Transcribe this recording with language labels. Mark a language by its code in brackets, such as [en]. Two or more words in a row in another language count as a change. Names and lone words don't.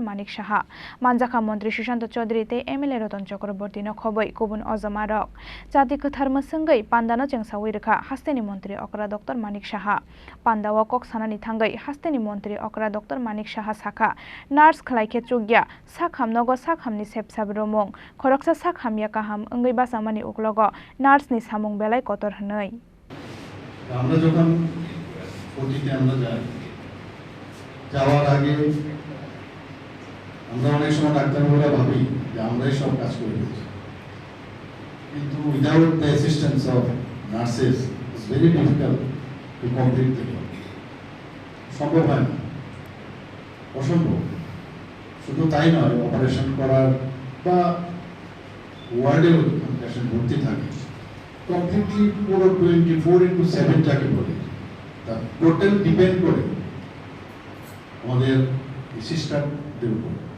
[trp] Manik Saha manjakha mantri Sushanto Chaudhary tei MLA Roton Chakraborty no khoboi kubun ojomarok jati kwthar msungui pandano chengsawi rekha hasteni mantri okra Dr. Manik Saha pandao kok sanani thangai hasteni mantri okra Dr. Manik Saha sakha nurse Khlaikhe chugya sakhamnogo sakhamni sepsab romong khoroksa sakhamya kaham angai basamani uklogo nurse ni samung belai kotor hnoi [bn] আমরা যখন ওটিতে আমরা যাই যাওয়ার আগে আমরা অনেক সময় ডাক্তারবাবুরা ভাবি যে আমরাই সব কাজ করে দিচ্ছি কিন্তু [en] without the assistance of nurses it's very difficult to complete the job [bn] সম্ভব হয় না অসম্ভব শুধু তাই নয় অপারেশন করার বা ওয়ার্ডেও পেশেন্ট ভর্তি থাকে কমপ্লিটলি পুরো 24/7 যাকে বলে তা [en] total depend [bn] করে আমাদের সিস্টারদের উপর